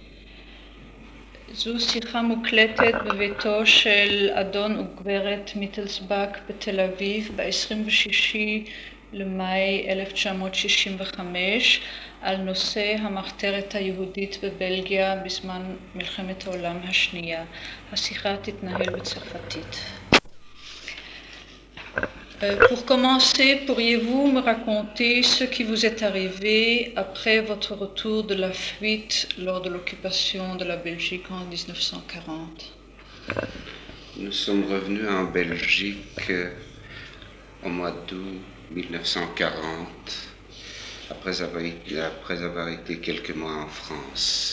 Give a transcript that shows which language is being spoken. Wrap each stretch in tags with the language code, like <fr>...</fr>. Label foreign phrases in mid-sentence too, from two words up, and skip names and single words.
<he>זו שיחה מוקלטת בביתו של אדון וגברת מיטלסבק בתל אביב ב-26 למאי 1965 על נושא המחתרת היהודית בבלגיה בזמן מלחמת העולם השנייה. השיחה תתנהל בצרפתית.</he> <fr>Pour commencer, pourriez-vous me raconter ce qui vous est arrivé après votre retour de la fuite lors de l'occupation de la Belgique en 1940? Nous sommes revenus en Belgique au mois d'août 1940, après avoir été quelques mois en France.</fr>